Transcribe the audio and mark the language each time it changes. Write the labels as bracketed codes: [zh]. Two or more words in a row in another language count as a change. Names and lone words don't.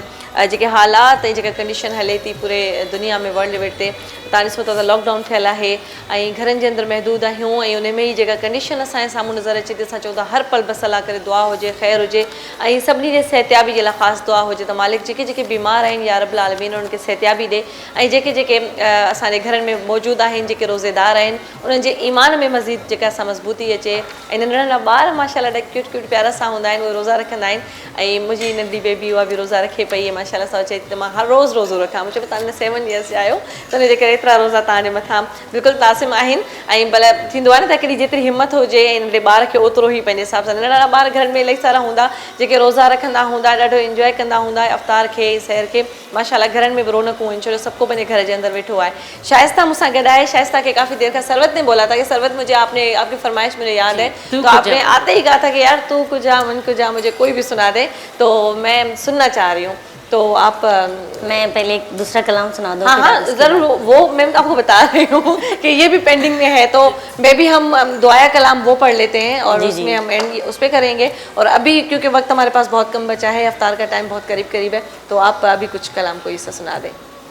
[sd] जेके हालात ऐं जेका कंडीशन हले थी पूरे दुनिया में [en] world level [sd] ते, तव्हां ॾिसो था त लॉकडाउन थियल आहे, ऐं घरनि जे अंदरि महदूद आहियूं, ऐं उन में ई जेका कंडीशन असांजे साम्हूं नज़र अचे थी, असां चऊं था हर पल बस अल्लाह करे दुआ हुजे, ख़ैरु हुजे, ऐं सभिनी जे सिहतयाबी जे लाइ ख़ासि दुआ हुजे त मालिक जेके जेके बीमार आहिनि [ar] يا رب العالمين [sd] उन्हनि खे सिहतयाबी ॾे, ऐं जेके जेके असांजे घरनि में मौजूदु आहिनि, जेके रोज़ेदार आहिनि, उन्हनि जे ईमान में मज़ीद जेका असां मज़बूती अचे, ऐं नंढड़ा नंढड़ा ॿार माशाल्लाह ॾाढा [en] cute cute [sd] प्यारा सां हूंदा आहिनि, उहे रोज़ा रखंदा आहिनि, ऐं मुंहिंजी नंढी बेबी उहा बि रोज़ा रखे पई, ऐं माशाल्लाह सां चए थी त मां हर रोज़ रोज़ो रखां, मूं चयो तव्हां 7 इयर्स जा आहियो त हुनजे करे एतिरा रोज़ा तव्हांजे मथां बिल्कुलु तासिम आहिनि, ऐं भले थींदो आहे न त हिकिड़ी जेतिरी हिमत हुजे ऐं नंढे ॿार खे ओतिरो ई पंहिंजे हिसाब सां, नंढा नंढा ॿार घरनि में इलाही सारा हूंदा जेके रोज़ा रखंदा हूंदा, ॾाढो इंजॉय कंदा हूंदा अफ़्तार खे, सहर खे, माशाल्लाह घरनि में बि रौनकूं आहिनि, छो जो सबको पंहिंजे घर जे अंदरि वेठो आहे। शाइस्ता मूंसां गॾु आहे, [ur] شائستہ کے کافی دیر کا ثروت نے بولا تھا کہ ثروت مجھے آپ کی فرمائش مجھے یاد ہے، تو آپ نے آتے ہی کہا تھا کہ یار [fa] تو کجا من کجا [ur] مجھے کوئی بھی سنا دے، تو میں سننا چاہ رہی ہوں، تو آپ میں پہلے ایک دوسرا کلام سنا دوں? ہاں ہاں ضرور، وہ میں آپ کو بتا رہی ہوں کہ یہ بھی پینڈنگ میں ہے، تو میں بھی ہم دعائیہ کلام وہ پڑھ لیتے ہیں اور اس میں ہم اینڈ اس پر کریں گے، اور ابھی کیونکہ وقت ہمارے پاس بہت کم بچا ہے، افطار کا ٹائم بہت قریب قریب ہے، تو آپ ابھی کچھ کلام کوئی سا سنا دیں.